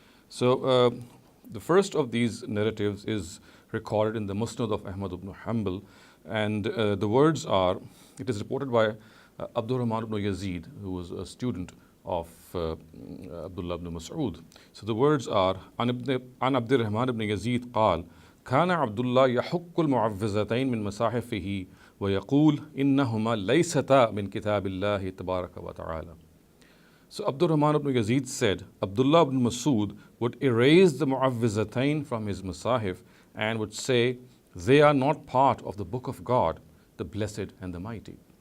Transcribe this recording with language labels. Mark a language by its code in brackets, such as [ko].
[en] So the first of these narratives is recorded in the Musnad of Ahmad ibn Hanbal, and the words are, it is reported by Abdullah ibn Yazid, who was a student of Abdullah ibn Masud. So the words are, [ar] An Abdurrahman ibn Yazid قال كان عبد الله يحك المعوذتين من مساحفه ويقول إنهما ليستا من كتاب الله تبارك وتعالى. [en] So Abdurrahman ibn Yazid said, Abdullah ibn Masud would erase the Muawwidhatayn from his Masahif and would say, they are not part of the book of God, the Blessed and the Mighty.